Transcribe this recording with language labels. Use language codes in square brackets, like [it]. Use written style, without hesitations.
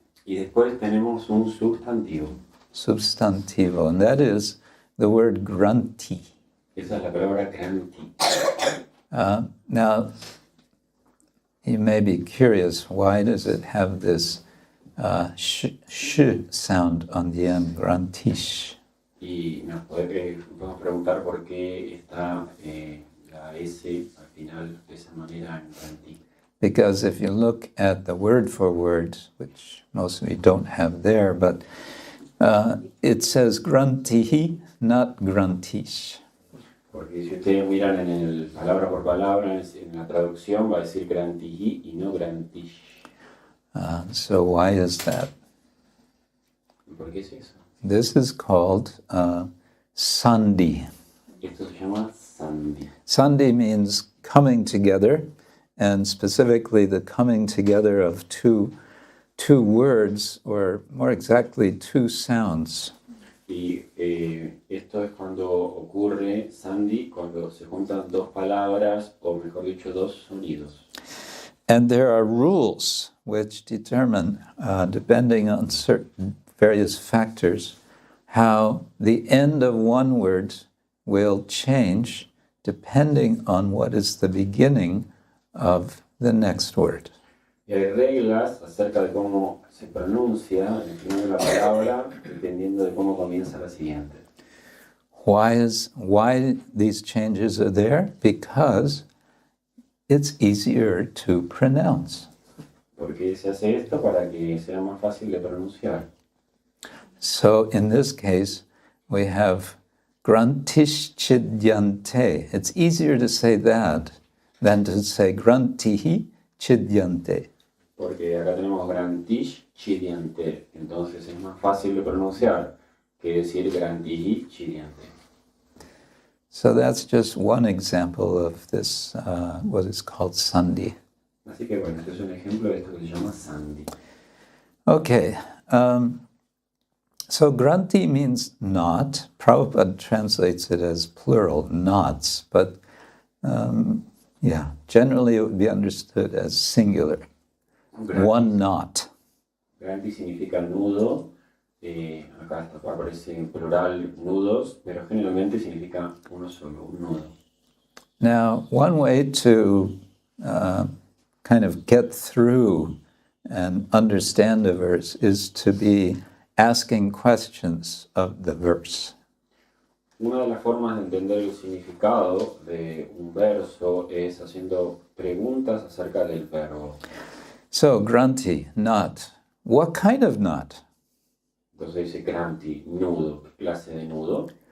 [es] Y después tenemos un sustantivo. [en] Substantivo, and that is the word granthi. [es] Esa es la palabra granthi. [en] Now, you may be curious, why does it have this sh sound on the end, grantish? [es] Y nos podemos preguntar por qué está la S al final de esa manera en granthi. [en] Because if you look at the word for word, which most of you don't have there, but it says grantihi, not grantish. [es] Porque si ustedes miran en el palabra por palabra, en la traducción va a decir grantihi y no grantish. [en] So why is that? [es] ¿Por qué es eso? [en] This is called sandhi. [es] Esto se llama sandhi. [en] Sandhi means coming together, and specifically the coming together of two words, or more exactly, two sounds. [es] Y esto es cuando ocurre, Sandy, cuando se juntan dos palabras, o mejor dicho, dos sonidos. [en] And there are rules which determine, depending on certain various factors, how the end of one word will change depending on what is the beginning of the next word. [es] Y hay reglas acerca de cómo se pronuncia el final de la palabra, dependiendo de cómo comienza la siguiente. [en] Why these changes are there? Because it's easier to pronounce. [es] Porque se hace esto para que sea más fácil de pronunciar. [en] So in this case, we have grantish chidyante. It's easier to say that than to say grantihi chidyante. [es] Porque acá tenemos grantish chidyante, entonces es más fácil de pronunciar que decir grantihi chidyante. [en] So that's just one example of this, what is called sandhi. [es] Así que bueno, este es un ejemplo de esto que se llama Sandy. [en] Okay, so granti means knot. Prabhupada translates it as plural, knots, but generally it would be understood as singular. One knot. [es] Granti significa nudo, acá aparece en plural nudos, pero generalmente significa uno solo, un nudo. [en] Now, one way to kind of get through and understand a verse is to be asking questions of the verse. [es] Una de las formas de entender el significado de un verso es haciendo preguntas acerca del verbo. [en] So, granti, knot. What kind of knot? [es] Entonces dice granti, nudo. ¿Qué clase de nudo?